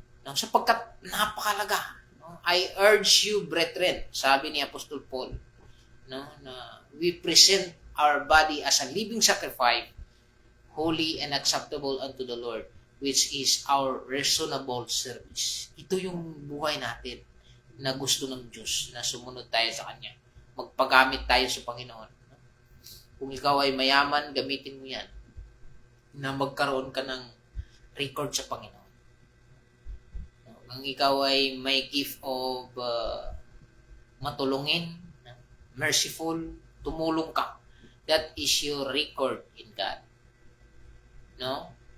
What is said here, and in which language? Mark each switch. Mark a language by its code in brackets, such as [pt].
[tl] Sapagkat napakalaga. [en] I urge you, brethren, [tl] sabi ni Apostol Paul, na [en] we present our body as a living sacrifice, holy and acceptable unto the Lord, which is our reasonable service. [tl] Ito yung buhay natin na gusto ng Diyos, na sumunod tayo sa Kanya. Magpagamit tayo sa Panginoon. Kung ikaw ay mayaman, gamitin mo yan na magkaroon ka ng record sa Panginoon. Kung ikaw ay may gift of matulungin, merciful, tumulong ka, [en] that is your record in God. [tl] No?